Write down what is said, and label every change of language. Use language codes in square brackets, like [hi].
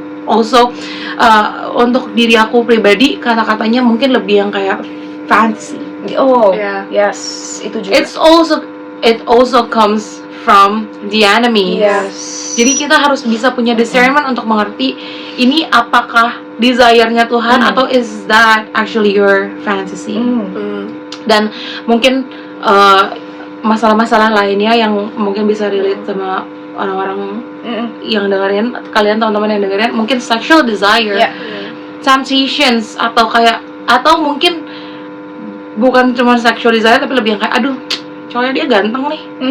[id] Also untuk diri aku pribadi, kata-katanya mungkin lebih yang kayak fantasy. Yes, itu juga. [en] It also comes from the enemy. [id] Jadi kita harus bisa punya discernment untuk mengerti ini apakah desire-nya Tuhan atau is that actually your fantasy. Dan mungkin masalah-masalah lainnya yang mungkin bisa relate sama orang-orang yang dengerin, kalian teman-teman yang dengerin, mungkin sexual desire, temptations, atau mungkin bukan cuma sexual desire tapi lebih yang kayak aduh cowoknya dia ganteng nih.